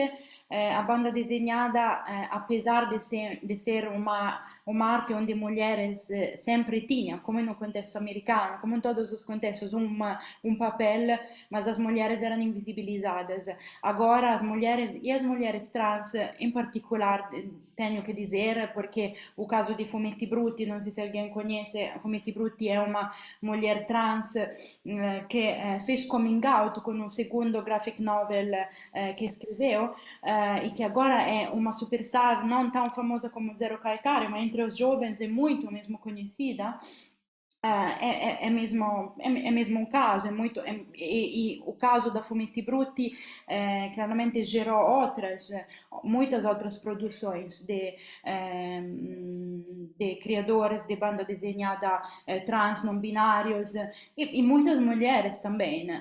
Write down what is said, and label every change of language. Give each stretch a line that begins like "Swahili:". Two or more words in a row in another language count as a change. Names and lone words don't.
Portuguese: A banda desenhada, apesar de ser uma arte onde mulheres sempre tinham, como no contexto americano, como em todos os contextos, um papel, mas as mulheres eram invisibilizadas. Agora, as mulheres trans, em particular, tenho que dizer, porque o caso di Fumetti Brutti, non so se alguém conhece, Fumetti Brutti è uma mulher trans che fez
English: coming out
Italian: con un secondo
English: graphic novel
Portuguese: che escreveu e que agora é uma superstar não tão famosa como Zero Calcare, mas entre os jovens é muito mesmo conhecida. É mesmo um caso, e o caso da Fumetti Brutti claramente gerou muitas outras produções de criadores de banda desenhada trans, não binários, e muitas mulheres também, né?